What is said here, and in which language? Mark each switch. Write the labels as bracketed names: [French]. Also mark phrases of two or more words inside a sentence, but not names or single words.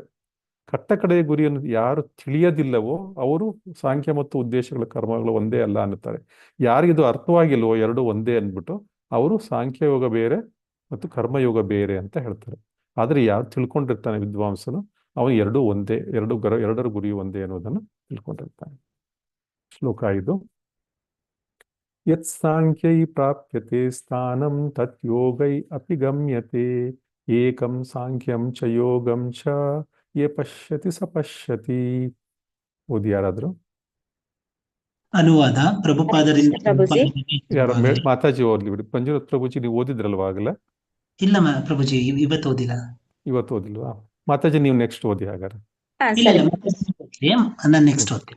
[Kannada] ಕಟ್ಟ ಕಡೆಯ ಗುರಿಯನ್ನು ಯಾರು ತಿಳಿಯದಿಲ್ಲವೋ ಅವರು ಸಾಂಖ್ಯ ಮತ್ತು ಉದ್ದೇಶಗಳ ಕರ್ಮಗಳು ಒಂದೇ ಅಲ್ಲ ಅನ್ನುತ್ತಾರೆ. ಯಾರಿಗಿದು ಅರ್ಥವಾಗಿಲ್ವೋ ಎರಡು ಒಂದೇ ಅಂದ್ಬಿಟ್ಟು ಅವರು ಸಾಂಖ್ಯಯೋಗ ಬೇರೆ ಮತ್ತು ಕರ್ಮಯೋಗ ಬೇರೆ ಅಂತ ಹೇಳ್ತಾರೆ. ಆದ್ರೆ ಯಾರು ತಿಳ್ಕೊಂಡಿರ್ತಾನೆ ವಿದ್ವಾಂಸನು, ಅವನು ಎರಡೂ ಒಂದೇ, ಎರಡರ ಗುರಿ ಒಂದೇ ಅನ್ನೋದನ್ನು ತಿಳ್ಕೊಂಡಿರ್ತಾನೆ. ಶ್ಲೋಕ 5. [Sanskrit] ಯತ್ ಸಾಂಖ್ಯೈ ಪ್ರಾಪ್ಯತೆ ಸ್ಥಾನಂ ತತ್ ಯೋಗೈ ಅಪಿ ಗಮ್ಯತೆ ಏಕಂ ಸಾಂಖ್ಯಂ ಚ ಯೋಗಂ ಚ ಯೇ ಪಶ್ಯತಿ ಸ ಪಶ್ಯತಿ. [Kannada] ಓದಿ ಯಾರಾದ್ರು. ಅನುವಾದ ಪ್ರಭುಪಾದರಿಂದ. ಯಾರ ಮಾತಾಜಿ ಓದ್ಲಿ ಬಿಡಿ. ಮಂಜುನಾಥ್ ಪ್ರಭುಜಿ ನೀವು ಓದಿದ್ರಲ್ವಾ ಆಗಲೇ? ಇಲ್ಲ ಪ್ರಭುಜಿ, ಇವತ್ತು ಓದಿಲ್ಲ. ಇವತ್ತು ಓದಿಲ್ವಾ? ಮಾತಾಜಿ ನೀವು ನೆಕ್ಸ್ಟ್ ಓದಿ ಹಾಗಾದ್ರೆ. ನಾನು ನೆಕ್ಸ್ಟ್ ಓದ್ತೀನಿ.